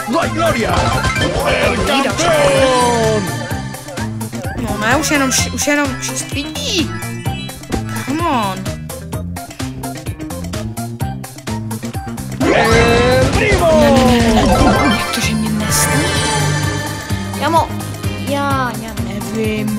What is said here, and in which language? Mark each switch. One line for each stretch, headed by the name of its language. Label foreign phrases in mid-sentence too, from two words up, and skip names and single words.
Spanish: gloria! El campeón!
Czech: No ne, už jenom 6 lidí.
English: Come on.
Czech: El primo! Jak to, že mě nestane? Já nevím.